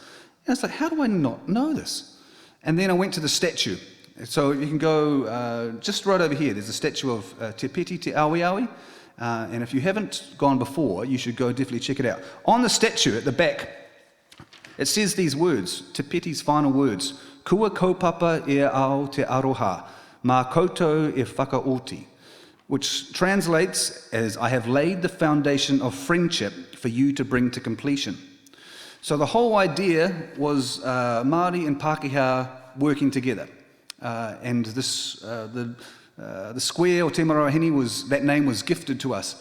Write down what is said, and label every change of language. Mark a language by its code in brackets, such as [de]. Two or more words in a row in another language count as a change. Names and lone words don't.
[en] And I was like, how do I not know this? And then I went to the statue. So you can go just right over here. There's a statue of Te Piti, Te Awi Awi, and if you haven't gone before, you should go definitely check it out. On the statue at the back, it says these words, Te Peti's final words, [mi] Kua kaupapa e ao te aroha, mā koutou e whakaoti, [en] which translates as, I have laid the foundation of friendship for you to bring to completion. So the whole idea was Māori and Pākehā working together. And this, the Square, or Te Marae o Hine, that name was gifted to us.